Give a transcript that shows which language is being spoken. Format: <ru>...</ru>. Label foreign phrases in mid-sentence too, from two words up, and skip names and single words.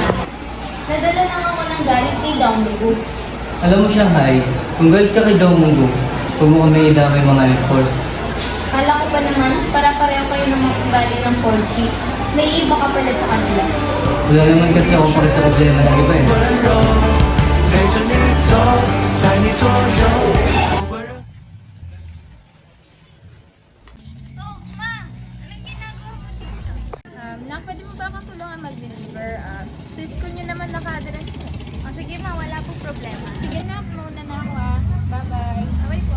<tl>Nadala lang ako ng galit kay Damongo. Alam mo, Shanghai, kung galit ka kay Dao Munggo, huwag mo kami idamay mga effort. Kala ko pa naman, para pareho kayo ng mga galing ng 4G. Naiiba ka pala sa kanila. Wala naman kasi ako para sa problema ng iba eh.</tl> <zh>陪着你走，在你左右。温柔</zh> <tl>Oh, ma! Anong ginagawa mo dito? Nak, pwede mo ba akong tulungan mag-deliver? Sa school nyo naman naka-address eh. O sige ma, wala pong problema. Sige na, muna na ako ah. Bye-bye. Away po.</tl>